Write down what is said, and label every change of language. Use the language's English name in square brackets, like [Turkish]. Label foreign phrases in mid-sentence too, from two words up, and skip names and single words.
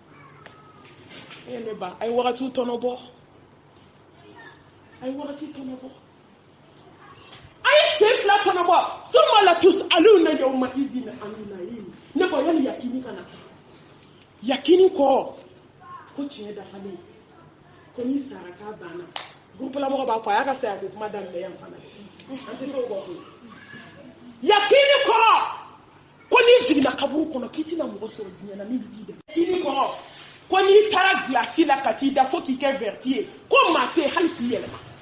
[Bambara] ne ba a ye wagatiw tɔnɔbɔ a ye wagati tɔnɔbɔ a ye sen fila tɔnɔbɔ [Arabic] ثم لتسألن يومئذ عن النعيم [Bambara] ne ba yani yakini kana yakini kɔ ko tiɲɛ dafalen ko ni sara k'a banna groupe la mɔgɔ b'a fɔ a y'a ka saya ko kuma daminɛ yan fana an tɛ t'o kɔ koyi yakini kɔrɔ ko n'i jiginna kaburu kɔnɔ k'i tɛna mɔgɔ sɔrɔ diɲɛ na min b'i dɛmɛ yakini kɔrɔ ko n'i taara gilasi la ka t'i da fo k'i kɛ verti ye ko maa tɛ hali k'i yɛlɛma